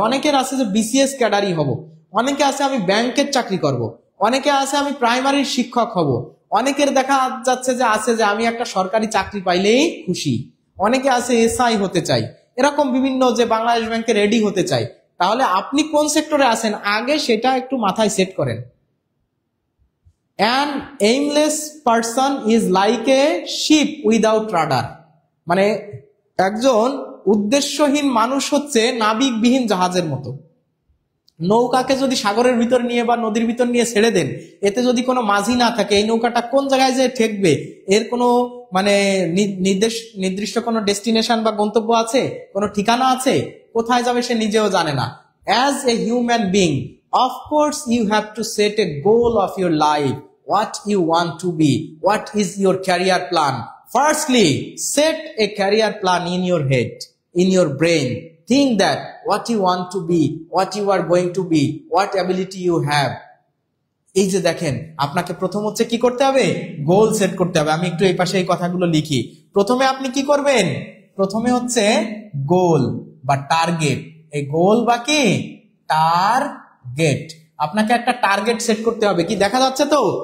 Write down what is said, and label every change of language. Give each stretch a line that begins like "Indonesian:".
Bangla: অনেকের আছে যে বিসিএস ক্যাডারই হব, অনেকে আছে আমি ব্যাংকের চাকরি করব, অনেকে আছে আমি প্রাইমারির শিক্ষক হব, অনেকের দেখা যাচ্ছে যে আছে যে আমি একটা সরকারি চাকরি পাইলেই খুশি, অনেকে আছে এসআই হতে চাই, এরকম বিভিন্ন যে বাংলাদেশ ব্যাংকে রেডি হতে চাই। তাহলে আপনি কোন সেক্টরে আছেন আগে সেটা একটু মাথায় সেট করেন।
English: An aimless person is like a ship without rudder,
Bangla: মানে একজন উদ্দেশ্যহীন মানুষ হচ্ছে নাবিকবিহীন জাহাজের মতো। নৌকাকে যদি সাগরের ভিতর নিয়ে বা নদীর ভিতর নিয়ে ছেড়ে দেন, এতে যদি কোনো মাঝি না থাকে, এই নৌকাটা কোন জায়গায় যে ঠেকবে এর কোনো মানে নির্দিষ্ট কোনো ডেস্টিনেশন বা গন্তব্য আছে, কোনো ঠিকানা আছে, কোথায় যাবে সে নিজেও জানে না।
English: As a human being, of course you have to set a goal of your life, what you want to be, what is your career plan. Firstly, set a career plan in your head, in your brain. Think that what you want to be, what you are going to be, what ability you have.
Bangla: এই যে দেখেন, আপনাকে প্রথম হচ্ছে কি করতে হবে, goal set করতে হবে। আমি একটু এই পাশে এই কথাগুলো লিখি। প্রথমে আপনি কি করবেন, প্রথমে হচ্ছে গোল বা টার্গেট। এই গোল বা কি টার্গেট, আপনাকে একটা টার্গেট সেট করতে হবে। কি দেখা যাচ্ছে তো?